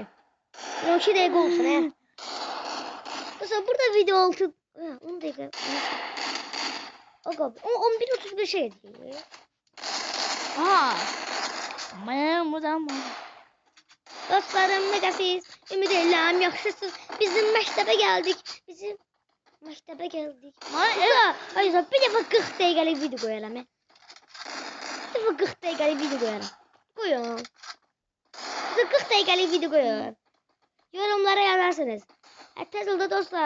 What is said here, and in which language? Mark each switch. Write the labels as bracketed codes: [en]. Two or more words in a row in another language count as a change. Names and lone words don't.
[tr] 12 dakika olsun ha. Mesela burada video 10 dakika. Aga 11.35 şey değil. Buradan. [az] Dostlarım negasiz, ümid edirəm yaxşısınız. Bizim məktəbə gəldik. Hayır, bir dəfə 40 dəqiqəlik video qoyalım. Bir dəfə 40 dəqiqəlik video qoyalım. Qoyun. 40 dəqiqəlik video qoyun. [tr] Yorumlara yazarsınız. [az] Tez oldu dostlar.